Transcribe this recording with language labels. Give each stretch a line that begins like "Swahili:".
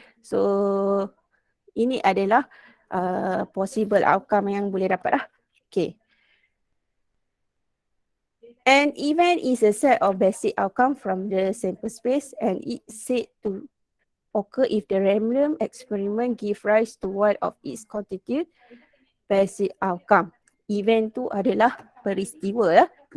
Malay: So ini adalah possible outcome yang boleh dapat lah. Okay.
English: An event is a set of basic outcome from the sample space, and it's said to occur if the random experiment give rise to one of its constituent basic outcome.
Malay: Event tu adalah peristiwa lah.